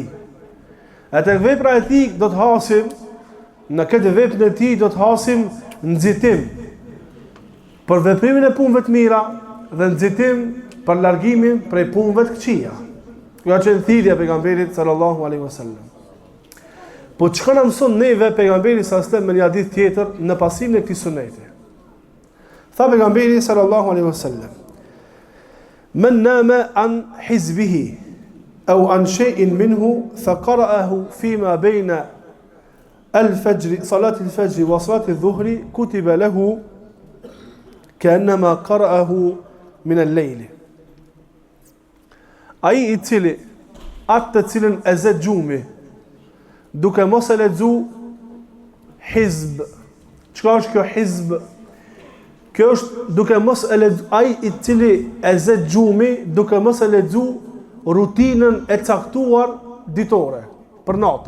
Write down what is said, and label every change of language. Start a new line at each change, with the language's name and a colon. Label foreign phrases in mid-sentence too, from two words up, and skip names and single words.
Albanian: Atë vepra e tij do të hasim, në këtë veprën e tij do të hasim nxitim për veprimin e punëve të mira dhe nxitim për largimin prej punëve të këqija. Kjo është thirrja e pejgamberit
Arabic: صلى الله عليه وسلم.
Albanian: Po çka na mëson neve pejgamberi
Arabic: صلى الله عليه وسلم
Albanian: në një hadith tjetër në pasimin e këtij suneti? Tha pejgamberi
Arabic: صلى الله عليه وسلم: من نام عن حزبه أو عن شيء منه فقرأه فيما بين الفجر صلاة الفجر وصلاة الظهر كتب له كأنما قرأه من الليل.
Albanian: Ai i cili atë të cilën e zë gjumi duke mos e lexu hizb. Çka është kjo hizb? Kjo është duke mos e lexu, ai i cili e zë gjumi duke mos e lexu rutinën e caktuar ditore për natën.